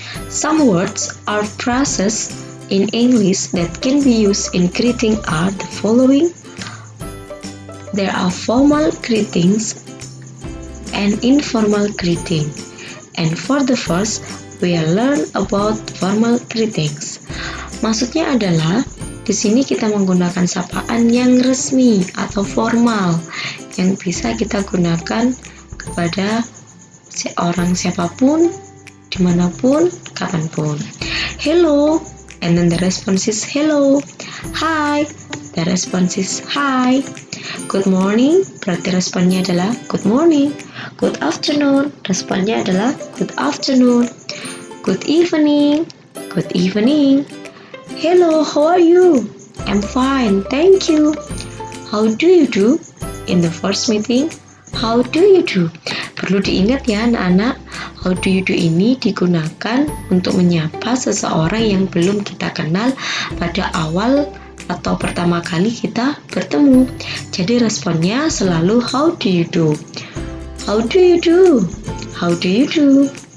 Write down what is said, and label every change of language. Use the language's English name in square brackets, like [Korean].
[English] Some words or phrases in English that can be used in greeting are the following. There are formal greetings and informal greeting. And for the first, we'll learn about formal greetings. [Indonesian] Maksudnya adalah di sini kita menggunakan sapaan yang resmi atau formal yang bisa kita gunakan kepada seorang siapapun, dimanapun, kapanpun. [English] Hello, and then the response is hello. Hi, the response is hi. Good morning, [Indonesian] berarti responnya adalah [English] good morning. Good afternoon, [Indonesian] responnya adalah [English] good afternoon. Good evening, good evening. Hello, how are you? I'm fine, thank you. How do you do? In the first meeting, how do you do? [Indonesian] Perlu diingat ya anak-anak, [English] how do you do [Indonesian] ini digunakan untuk menyapa seseorang yang belum kita kenal pada awal atau pertama kali kita bertemu. Jadi responnya selalu [English] how do you do? How do you do? How do you do?